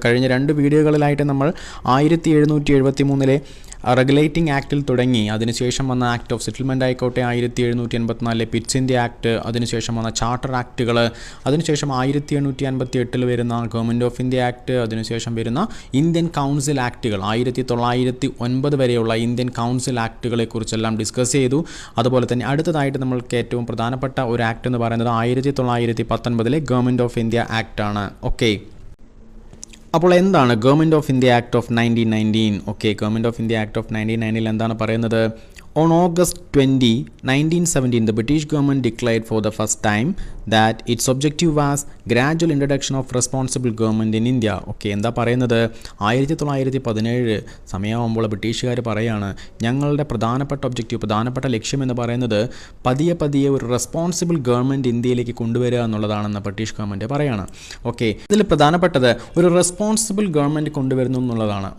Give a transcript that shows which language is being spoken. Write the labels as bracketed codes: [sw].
[ml] കഴിഞ്ഞ രണ്ട് വീഡിയോകളിലായിട്ട് നമ്മൾ 1773 റെഗുലേറ്റിംഗ് ആക്ടിൽ തുടങ്ങി, അതിനുശേഷം വന്ന ആക്ട് ഓഫ് സെറ്റിൽമെൻറ്റ് ആയിക്കോട്ടെ, 1784 പിറ്റ്സ് ഇന്ത്യ ആക്ട്, അതിനുശേഷം വന്ന ചാർട്ടർ ആക്ടുകൾ, അതിനുശേഷം 1858 വരുന്ന ഗവൺമെൻറ് ഓഫ് ഇന്ത്യ ആക്ട്, അതിനുശേഷം വരുന്ന ഇന്ത്യൻ കൗൺസിൽ ആക്ടുകൾ, 1909 വരെയുള്ള ഇന്ത്യൻ കൗൺസിൽ ആക്ടുകളെ കുറിച്ചെല്ലാം ഡിസ്കസ് ചെയ്തു. അതുപോലെ തന്നെ അടുത്തതായിട്ട് നമ്മൾക്ക് ഏറ്റവും പ്രധാനപ്പെട്ട ഒരു ആക്ട് എന്ന് പറയുന്നത് 1919 ഗവൺമെൻറ് ഓഫ് ഇന്ത്യ ആക്ട് ആണ്. ഓക്കെ, അപ്പോൾ എന്താണ് government of India act of 1919? Okay, government of India act of 1919 എന്താണ് പറയുന്നത്? [en] On August 20, 1917, the British government declared for the first time that its objective was gradual introduction of responsible government in India. [ml] Okay, എന്താ പറയുന്നത്? 1917 സമയമാകുമ്പോൾ ബ്രിട്ടീഷുകാർ പറയുകയാണ്, ഞങ്ങളുടെ പ്രധാനപ്പെട്ട ലക്ഷ്യം എന്ന് പറയുന്നത് പതിയെ ഒരു റെസ്പോൺസിബിൾ ഗവൺമെൻറ് ഇന്ത്യയിലേക്ക് കൊണ്ടുവരിക എന്നുള്ളതാണെന്ന് ബ്രിട്ടീഷ് ഗവൺമെൻറ് പറയുകയാണ്. ഓക്കെ, ഇതിൽ പ്രധാനപ്പെട്ടത് ഒരു റെസ്പോൺസിബിൾ ഗവൺമെൻറ് കൊണ്ടുവരുന്നു എന്നുള്ളതാണ്.